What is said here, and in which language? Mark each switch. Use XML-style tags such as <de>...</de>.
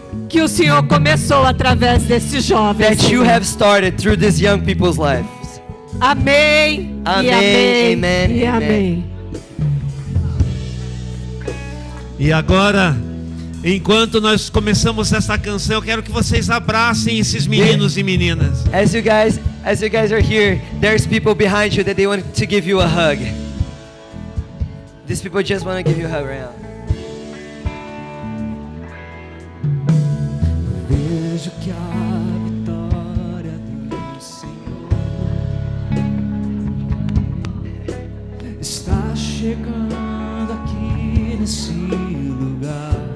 <pt>Que o Senhor começou através destes jovens.</pt> <en>that you</en> <pt>Senhor.</pt> <en>have started through these young people's lives.</en> <pt>Amém. E Amém, amém.</pt> <en>amen,</en> <pt>E</pt> <en>amen.</en> <pt>amém. E agora, Enquanto nós começamos essa canção, eu quero que vocês abracem esses meninos e meninas.</pt> <en>As you guys are here, there's people behind you that they want to give you a hug. These people just want to give you a hug right now.</en> <pt>Vejo que a vitória do Senhor está chegando aqui nesse lugar.</pt>